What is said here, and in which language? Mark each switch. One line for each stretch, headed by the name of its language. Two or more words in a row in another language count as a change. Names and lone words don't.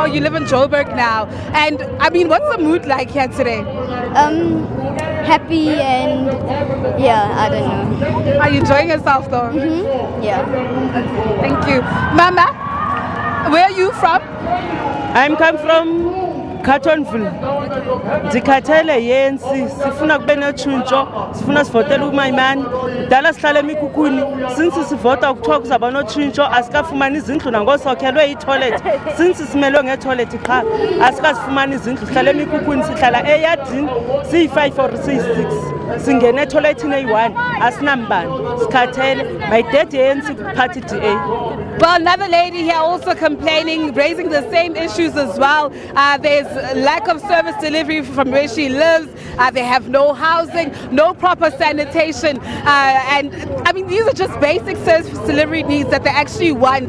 English: Oh, you live in Joburg now. And, I mean, what's the mood like here today? Happy and, I don't know. Are you enjoying yourself, though? Mm-hmm. Yeah. Thank you. Mama, where are you from? I'm come from Cartonville.
Xhosa: Ndikhathele ANC sifuna kube notshintsho, sifuna sivotele uMaimane. Dala sihlale emikhukhwini since sivota kuthiwa kuzaba notshintsho asikafumani izindlu nangosokhelwe itoilet. Since simelwe ngetoilet qha asikazifumani izindlu, sihlale emikhukhwini, sihlala eyadini siyi5 or siyi6. Singene etoiletini eyi1 asinambani. Sikhathele
English: my dad
Xhosa: ANC party DA.
English: Well, another lady here also complaining, raising the same issues as well. There's lack of service delivery from where she lives. They have no housing, no proper sanitation. And I mean, these are just basic service delivery needs that they actually want.